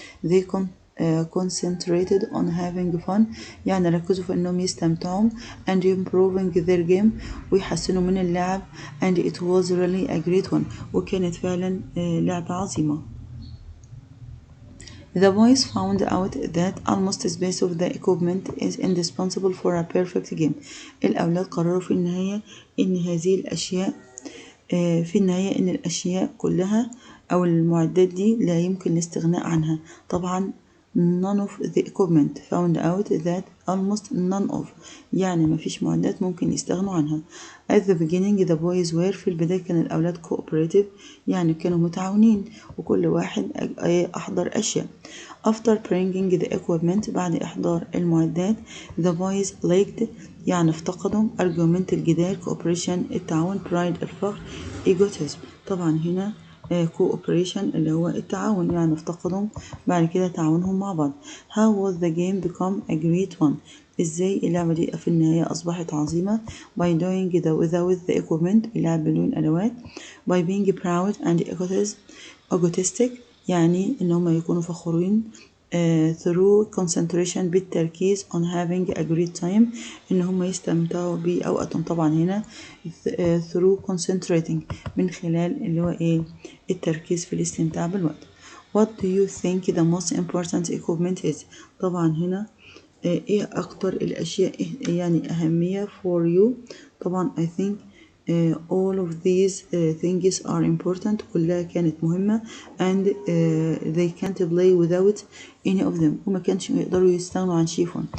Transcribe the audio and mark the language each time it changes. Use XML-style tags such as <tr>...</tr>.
<en>They concentrated on having fun</en> <ar>يعني ركزوا في أنهم يستمتعوا</ar> <en>and improving their game</en> <ar>ويحسنوا من اللعب</ar> <en>and it was really a great one</en> <ar>وكانت فعلا لعبة عظيمة.</ar> <en>The boys found out that almost the space of the equipment is indispensable for a perfect game.</en> <ar>الأولاد قرروا في النهاية إن هذه الأشياء إن الأشياء كلها أو المعدات دي لا يمكن الاستغناء عنها.</ar> <en>طبعا none of the equipment found out that almost none of</en> <ar>يعني ما فيش معدات ممكن يستغنوا عنها.</ar> <en>At the beginning the boys were</en> <ar>في البداية كان الأولاد cooperative يعني كانوا متعاونين وكل واحد أحضر أشياء.</ar> <en>After bringing the equipment</en> <ar>بعد إحضار المعدات</ar> <en>the boys lacked يعني افتقدوا argument الجدال cooperation التعاون pride الفخر egotism. طبعا هنا</en> <ar>cooperation اللي هو التعاون، يعني افتقدهم بعد كده تعاونهم مع بعض.</ar> <en>how was the game become a great one؟</en> <ar>ازاي اللعبة دي في النهاية أصبحت عظيمة؟</ar> <en>by doing it without the equipment،</en> <ar>اللعب بدون أدوات.</ar> <en>by being proud and egotistic،</en> <ar>يعني إن هم يكونوا فخورين.</ar> <en>through concentration، بالتركيز. on having a great time،</en> <ar>إن هم يستمتعوا بأوقاتهم. طبعا هنا</ar> <en>through concentrating،</en> <ar>من خلال اللي هو التركيز في الاستمتاع بالوقت.</ar> <en>what do you think the most important equipment is؟</en> <ar>طبعا هنا ايه اكتر الاشياء يعني اهمية</ar> <en>for you؟ طبعا I think all of these things are important،</en> <ar>كلها كانت مهمة</ar> <en>and they can't play without any of them،</en> <ar>وما كانش يقدروا يستغنوا عن شيء.</ar>